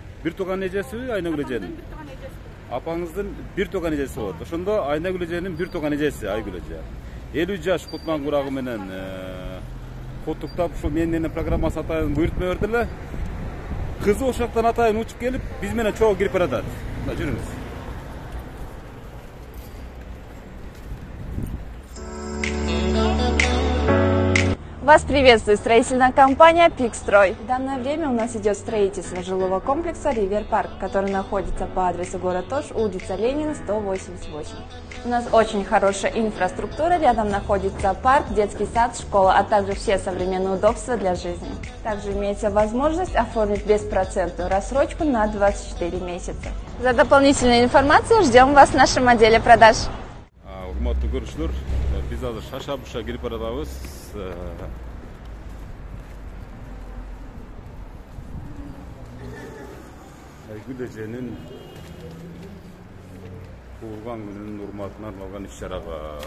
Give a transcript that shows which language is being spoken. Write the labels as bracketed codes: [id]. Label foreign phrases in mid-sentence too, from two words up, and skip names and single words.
[ky] Бир тууган эжесиби Айнагүл эженин? Апаңыздын бир тууган эжеси болот. Ошондо Айнагүл эженин бир тууган эжеси Айгүл эже. 50 жаш кутман курагы менен куттуктап ушул менден программасы атайын буйрутма берди эле. Кызы ошол жактан атайын учуп келип, биз менен чогуу кирип баратат. Жүрүңүз. [ru] Вас приветствует строительная компания «Пикстрой». В данное время у нас идет строительство жилого комплекса «Ривер Парк», который находится по адресу город Ош, улица Ленина, 188. У нас очень хорошая инфраструктура, рядом находится парк, детский сад, школа, а также все современные удобства для жизни. Также имеется возможность оформить беспроцентную рассрочку на 24 месяца. За дополнительную информацию ждем вас в нашем отделе продаж. [ky] Урматтуу көрүүчүлөр, биз азыр шаша-буша кирип баратабыз. Айгүл эженин туулган күнүнүн урматына арналган иш-чарага.